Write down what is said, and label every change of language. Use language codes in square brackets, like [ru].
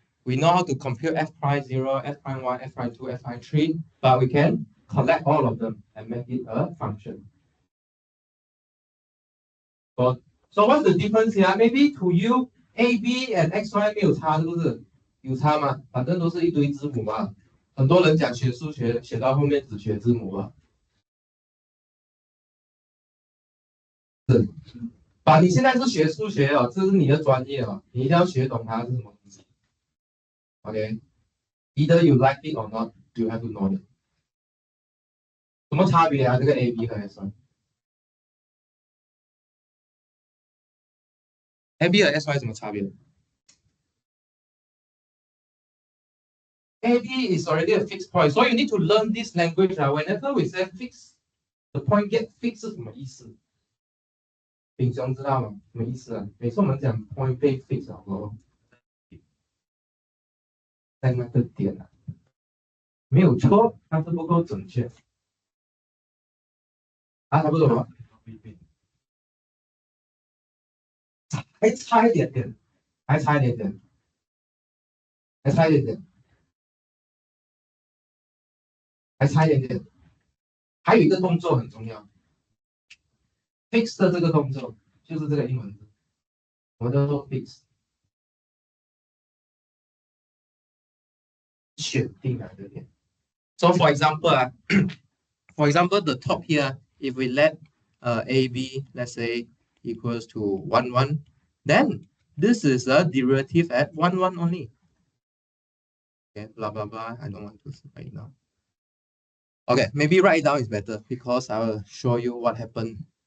[en] We know how to compute f prime 0, f prime 1, f prime 2, f prime 3, but we can collect all of them and make it a function. So what's the difference here? Maybe to you, a, b and x, y [zh] 没有差，是不是？有差吗？反正都是一堆字母嘛。很多人讲学数学，写到后面只学字母了。把你现在是学数学哦，这是你的专业哦，你一定要学懂它是什么东西。 [en] OK，either you like it or not, you have to know it。 [zh] 什么差别啊？这个 A、B 和 S1。A、B 和 S1 什么差别？ [en] A、B is already a fixed point, so you need to learn this language. Whenever we say fix, the point get fixed [zh] 是什么意思？丙兄知道吗？什么意思啊？每次我们讲 point 被 fix 好不好？在那个点啊，没有错，但是不够准确。啊，差不多了，还差一点点，还差一点点，还差一点点，还差一点点。还有一个动作很重要 ，fix 的这个动作就是这个英文字，我们叫做 fix， 选定哪个点。 [en] So for example, for example, the top here, if we let AB, let's say, equals to 1, 1, then this is a derivative at 1, 1 only. Okay, blah, blah, blah. I don't want to write now. Okay, maybe write it down is better because I will show you what happened.